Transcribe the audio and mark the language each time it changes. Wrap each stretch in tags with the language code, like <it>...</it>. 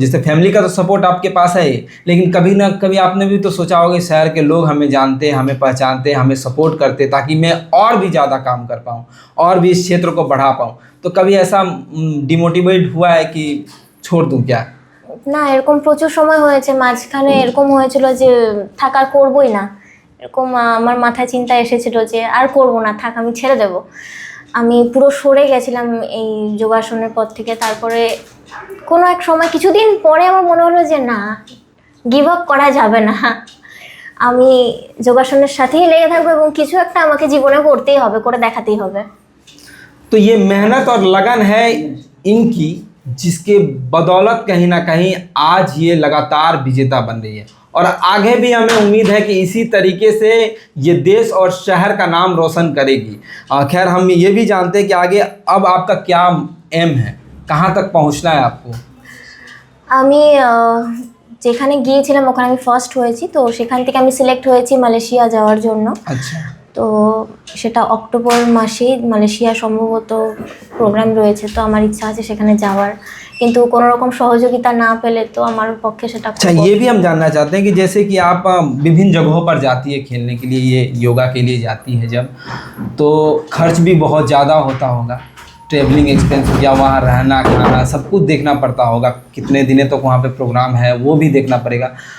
<hi>जैसे फैमिली का तो सपोर्ट आपके पास है ही, लेकिन कभी ना कभी आपने भी तो सोचा होगा शहर के लोग हमें जानते हैं, हमें पहचानते हैं, हमें सपोर्ट करते, ताकि मैं और भी ज़्यादा काम कर पाऊँ और भी इस क्षेत्र को बढ़ा पाऊँ। तो कभी ऐसा डिमोटिवेट हुआ है कि छोड़ दूँ क्या?</hi> <bn>না, এরকম প্রচুর সময় হয়েছে। মাঝখানে এরকম হয়েছিল যে থাক আর করবোই না, এরকম আমার মাথায় চিন্তা এসেছিল যে আর করব না, থাক আমি ছেড়ে দেব। আমি পুরো সরে গেছিলাম এই যোগাসনের পর থেকে। তারপরে কোনো এক সময় কিছুদিন পরে আমার মনে হলো যে না, গিভ আপ করা যাবে না, আমি যোগাসনের সাথেই লেগে থাকবো এবং কিছু একটা আমাকে জীবনে করতেই হবে, করে দেখাতেই হবে।</bn> <hi>तो ये मेहनत और लगन है इनकी, जिसके बदौलत कहीं ना कहीं आज ये लगातार विजेता बन रही है और आगे भी हमें उम्मीद है कि इसी तरीके से ये देश और शहर का नाम रोशन करेगी। खैर, हम ये भी जानते हैं कि आगे अब आपका क्या एम है, कहाँ तक पहुँचना है आपको?</hi> <bn>আমি যেখানে গিয়েছিলাম ওখানে আমি ফার্স্ট হয়েছি, তো সেখান থেকে আমি সিলেক্ট হয়েছি মালয়েশিয়া যাওয়ার জন্য।</bn> <hi>अच्छा,</hi> <bn>তো সেটা অক্টোবর মাসেই মালয়েশিয়া সম্ভবত প্রোগ্রাম রয়েছে। তো আমার ইচ্ছা আছে সেখানে যাওয়ার, কিন্তু কোনো রকম সহযোগিতা না পেলে তো আমার পক্ষে সেটা</bn> <hi>अच्छा, ये भी हम जानना चाहते हैं कि जैसे कि आप विभिन्न जगहों पर जाती है खेलने के लिए, ये योगा के लिए जाती है जब, तो खर्च भी बहुत ज़्यादा होता होगा, ट्रेवलिंग एक्सपेंस या वहाँ रहना खाना सब कुछ देखना पड़ता होगा, कितने दिनों तक वहाँ पे प्रोग्राम है वो भी देखना पड़ेगा।</hi>